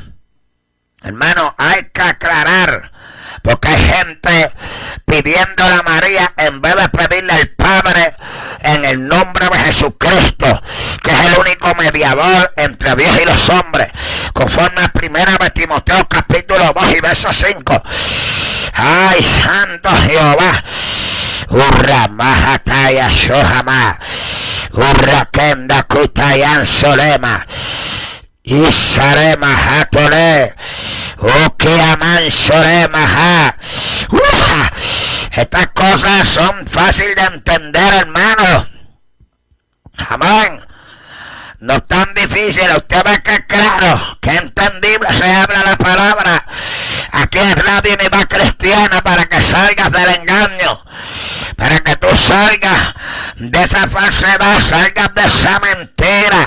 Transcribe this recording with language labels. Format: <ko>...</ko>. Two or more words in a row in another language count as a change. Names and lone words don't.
<es>Hermano, hay que aclarar, porque hay gente pidiéndole a María en vez de pedirle al Padre en el nombre de Jesucristo, que es el único mediador entre Dios y los hombres, conforme a primera de Timoteo capítulo 2 y verso 5. Ay, Santo Jehová. Urra majataya shohama. Urra kenda kutayan solema. Isarema hatole. Ukiaman solema ha. Estas cosas son fáciles de entender, hermano. Amén. No es tan difícil, usted ve que es claro, que entendible se habla la palabra. Aquí es Radio Unidad Cristiana para que salgas del engaño, para que tú salgas de esa falsedad, salgas de esa mentira.</es>